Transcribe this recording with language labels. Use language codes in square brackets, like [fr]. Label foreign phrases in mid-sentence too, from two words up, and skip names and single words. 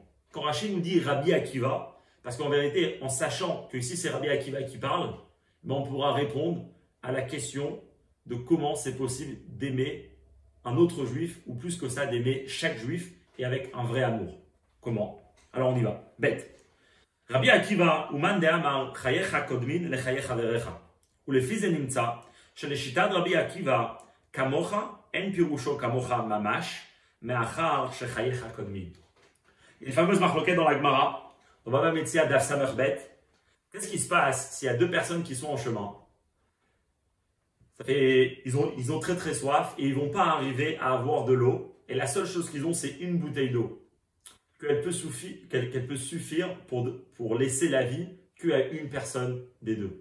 [fr] Quand Rashi nous dit Rabbi Akiva, parce qu'en vérité, en sachant que ici c'est Rabbi Akiva qui parle, ben on pourra répondre à la question de comment c'est possible d'aimer un autre juif, ou plus que ça, d'aimer chaque juif, et avec un vrai amour. Comment? Alors on y va. Bête. Rabbi Akiva, [he] ומאן דאמר חייך קודמין לחייך ורעך. ולפי זה נמצא שלשיטת רבי עקיבא כמוך אין פירושו כמוך ממש מאחר שחייך קודמים. [fr] Une fameuse marloquette dans la Gemara, on va même ici à Daf Samech Bet. Qu'est-ce qui se passe s'il y a deux personnes qui sont en chemin? Ils ont très très soif et ils ne vont pas arriver à avoir de l'eau. Et la seule chose qu'ils ont, c'est une bouteille d'eau. Qu'elle peut suffire pour laisser la vie qu'à une personne des deux.